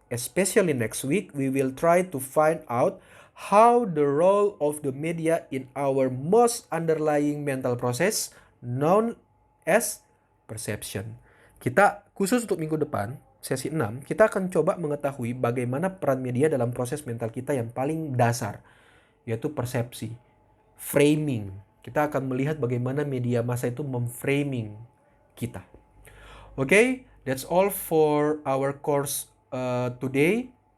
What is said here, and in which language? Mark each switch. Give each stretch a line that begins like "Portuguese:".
English: Especially next week, we will try to find out how the role of the media in our most underlying mental process known as perception.
Indonesian: Kita khusus untuk minggu depan, sesi 6, kita akan coba mengetahui bagaimana peran media dalam proses mental kita yang paling dasar, yaitu persepsi, framing. Kita akan melihat bagaimana media massa itu memframing kita.
English: Okay, that's all for our course today.